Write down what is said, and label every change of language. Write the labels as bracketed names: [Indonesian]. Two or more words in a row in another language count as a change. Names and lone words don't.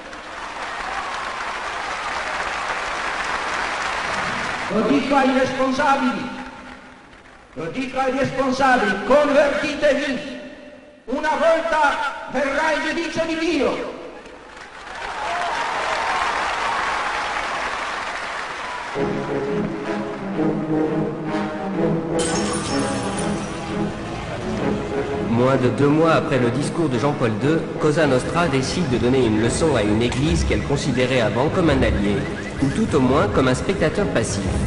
[Italian] Lo dico ai responsabili, convertitevi, una volta verrà il giudizio di Dio. [French] Moins de 2 mois après le discours de Jean-Paul II, Cosa Nostra décide de donner une leçon à une église qu'elle considérait avant comme un allié, ou tout au moins comme un spectateur passif.